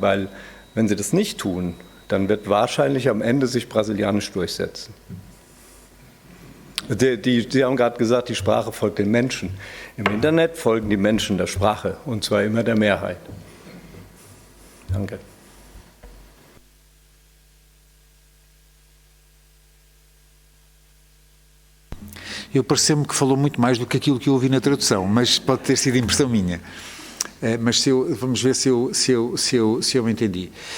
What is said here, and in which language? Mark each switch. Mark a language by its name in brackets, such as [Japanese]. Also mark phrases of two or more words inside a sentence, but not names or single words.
[German] Weil wenn sie das nicht tun, dann wird wahrscheinlich am Ende sich Brasilianisch durchsetzen. Sie haben gerade gesagt, die Sprache folgt den Menschen. Im Internet folgen die Menschen der Sprache, und zwar immer der Mehrheit. Danke. [Portuguese] Eu pareceu-me que falou muito mais do que aquilo que eu ouvi na tradução, mas pode ter sido impressão minha. Mas vamos ver se eu me entendi.